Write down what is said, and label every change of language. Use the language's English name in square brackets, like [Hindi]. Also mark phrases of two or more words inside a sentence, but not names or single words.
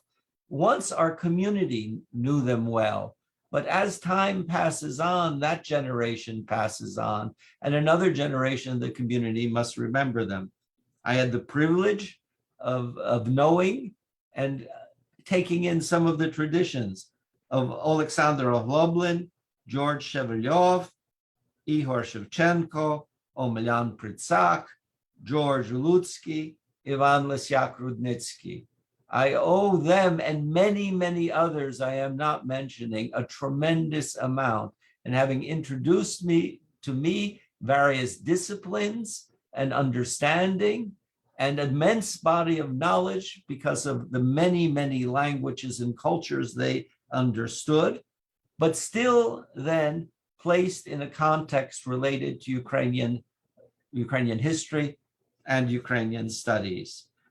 [English] Once our community knew them well, but as time passes on, that generation passes on, and another generation of the community must remember them. I had the privilege of knowing and taking in some of the traditions of Alexander Ovloblin, George Shevelyov, Ihor Shevchenko, Omelyan Pritsak, George Lutsky, Ivan Lesyak Rudnitsky. I owe them and many, many others I am not mentioning a tremendous amount in having introduced to me various disciplines and understanding and immense body of knowledge because of the many, many languages and cultures they understood, but still then placed in a context related to Ukrainian history and Ukrainian studies.